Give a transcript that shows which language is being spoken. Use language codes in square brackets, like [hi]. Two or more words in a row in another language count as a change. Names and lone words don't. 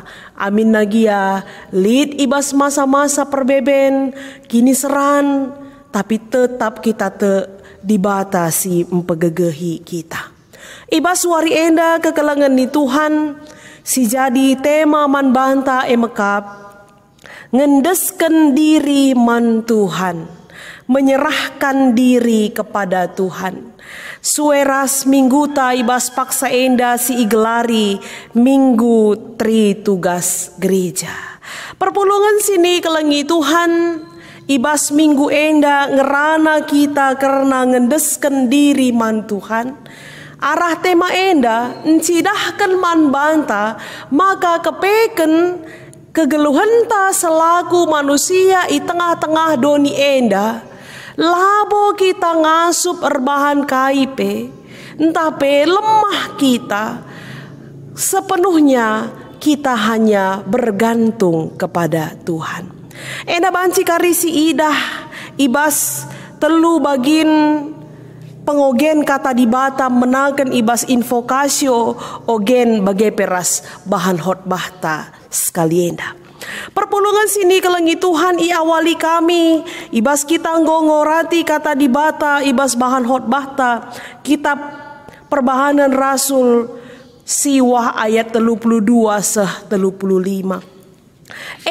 [btx] Amin nagia lid ibas masa-masa perbeben kini seran tapi tetap kita dibatasi mempegegehi kita. Ibas wari enda kekelengan ni Tuhan si jadi tema man banta emekap ngendeskan diri man Tuhan, [id] menyerahkan diri kepada Tuhan. [btx] Sueras minggu ta ibas paksa enda si igelari minggu tri tugas gereja. Perpulungan sini kelengi Tuhan, ibas minggu enda ngerana kita karena ngendeskan diri man Tuhan. Arah tema enda encidahkan man banta, maka kepeken kegeluhan ta [id] selaku manusia [btx] i tengah-tengah doni enda, labo kita ngasup erbahan kaipe, entah pe lemah kita, [id] sepenuhnya kita hanya bergantung kepada Tuhan. [btx] Enda banci karisi idah, ibas telu bagin pengogen kata di bata menaken ibas invokasio ogen bagai peras bahan khotbah ta sekali enda. Perpulungan sini kelengi Tuhan i awali kami ibas kita ngorati kata di bata ibas bahan khotbah ta kitab Perbahanan Rasul siwah ayat 32 seh 35.